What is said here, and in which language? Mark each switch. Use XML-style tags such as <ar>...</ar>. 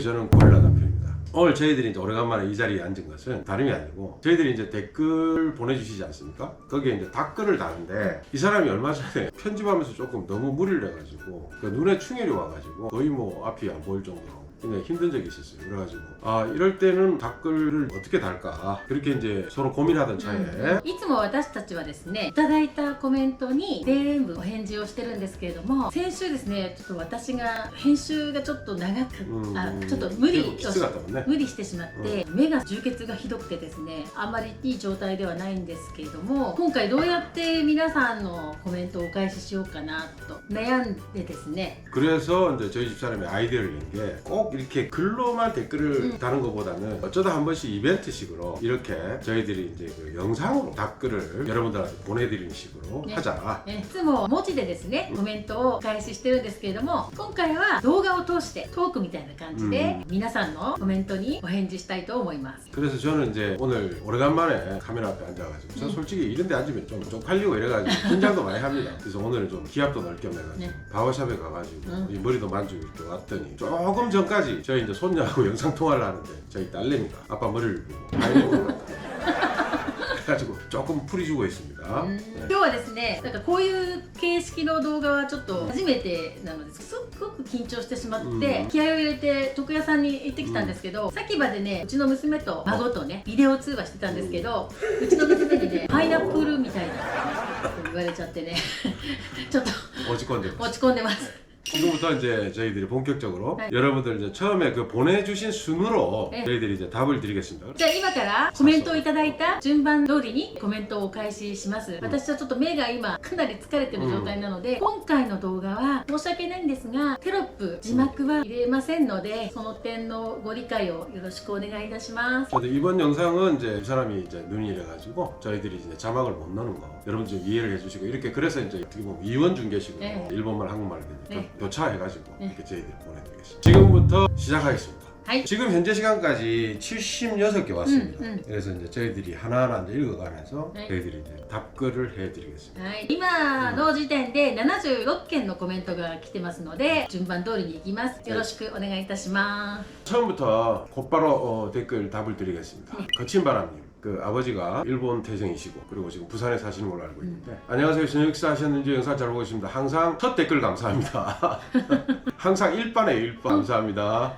<ko>저는 고릴라 남편입니다. 오늘 저희들이 이제 오래간만에 이 자리에 앉은 것은 다름이 아니고 저희들이 이제 댓글 보내주시지 않습니까? 거기에 이제 답글을 다는데 이 사람이 얼마 전에 편집하면서 조금 너무 무리를 해가지고 그 눈에 충혈이 와가지고 거의 뭐 앞이 안 보일 정도로 굉장히 힘든 적이 있었어요. 그래가지고 이럴 때는 댓글을 어떻게 달까 그렇게 이제 서로 고민하던 차에</ko> <ja>いつも私たちはですね、いただいたコメントに全部お返事をしてるんですけれども、先週ですね、ちょっと私が編集がちょっと長く、ちょっと無理をきつかったもんね。無理してしまって、目が充血がひどくてですね、あんまりいい状態ではないんですけれども、今回どうやって皆さんのコメントをお返ししようかなと悩んでですね。</ja> <ko>그래서 이제 저희 집사람이 아이디어를 낸 게 꼭 이렇게 글로만 댓글을 다는 것보다는 어쩌다 한 번씩 이벤트식으로 이렇게 저희들이 이제 그 영상으로 댓글을 여러분들한테 보내드리는 식으로 하자.</ko> <ja>いつも文字でですね、コメントをお返ししてるんですけれども、今回は動画を通してトークみたいな感じで皆さんのコメントにお返事したいと思います。</ja> <ko>그래서 저는 이제 오늘 오래간만에 카메라 앞에 앉아가지고 저 솔직히 이런 데 앉으면 좀 쪽팔리고 이래가지고 긴장도 많이 합니다. 그래서 오늘은 좀 기합도 넣을 겸 해가지고 바버샵에 가가지고 이 머리도 만지고 이렇게 왔더니 조금 전까지 저희 이제 손녀하고 영상통화를 하는데 저희 딸내미가 아빠 머리를 보고 아이고 그래가지고 조금 풀이 주고 있습니다.</ko> <ja>今日はですね、なんかこういう形式の動画はちょっと初めてなのですっごく緊張してしまって、気合を入れて床屋さんに行ってきたんですけど、さっきまでね、うちの娘と孫とねビデオ通話してたんですけど、うちの娘にねパイナップルみたいなこと言われちゃってねちょっと落ち込んでます。落ち込んでます。</ja> <ko>지금부터 이제 저희들이 본격적으로 여러분들 이제 처음에 그 보내주신 순으로 저희들이 이제 답을 드리겠습니다.</ko> <ja>じゃあ今からコメントをいただいた順番通りにコメントをお返しします。私はちょっと目が今かなり疲れてる状態なので、今回の動画は申し訳ないんですがテロップ字幕は入れませんので、その点のご理解をよろしくお願いいたします。</ja> <ko>근데 이번 영상은 이제 이 사람이 이제 눈이 이래가지고 저희들이 이제 자막을 못 넣는 거 여러분 좀 이해를 해주시고 이렇게 그래서 이제 어떻게 보면 이원 중계식으로 일본말 한국말 교차해가지고 이렇게 저희들이 보내드리겠습니다. 지금부터 시작하겠습니다. 지금 현재 시간까지 76개 왔습니다. 그래서 이제 저희들이 하나하나 이제 읽어가면서 저희들이 이제 답글을 해드리겠습니다.</ko> <ja>今の時点で76件のコメントが来てますので、順番通りに行きます。よろしくお願いいたします。</ja> <ko>처음부터 곧바로 댓글 답을 드리겠습니다. 거친 바람님. 그 아버지가 일본 태생이시고 그리고 지금 부산에 사시는 걸로 알고 있는데 안녕하세요. 저녁 식사 하셨는지 영상 잘 보고 있습니다. 항상 첫 댓글 감사합니다. 항상 1반에 1번 감사합니다.</ko>